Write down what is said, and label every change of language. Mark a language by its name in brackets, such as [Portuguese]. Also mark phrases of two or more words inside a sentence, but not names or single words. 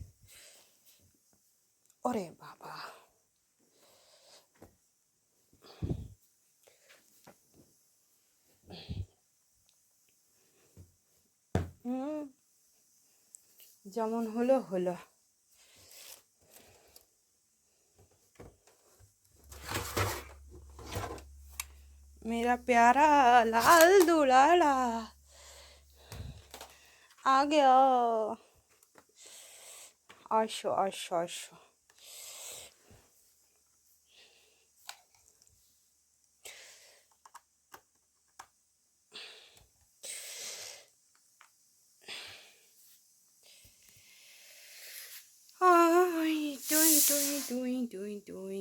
[Bangla] ওরে বাবা, যেমন হলো। [Hindi] मेरा प्यारा लाल दुलारा आ गया। [Bangla] আসো আসো আসো। আই টুই টুই টুই টুই টুই।